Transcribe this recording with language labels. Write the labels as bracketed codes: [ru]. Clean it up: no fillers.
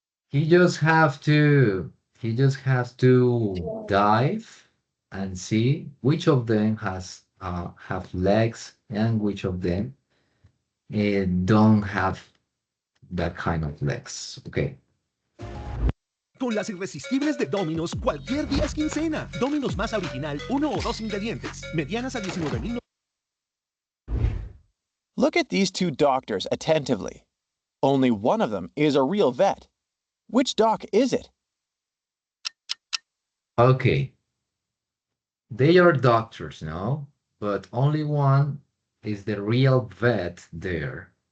[en] He just have to he just has to dive and see which of them has have legs and which of them don't have that kind of legs. Okay. [es] Con las irresistibles de Domino's, cualquier día es quincena. Domino's más original, 1 o 2 ingredientes. Medianas a 19.000. [en] Look at these two doctors attentively. Only one of them is a real vet. Which doc is it? Okay. They are doctors, no? But only one is the real vet there.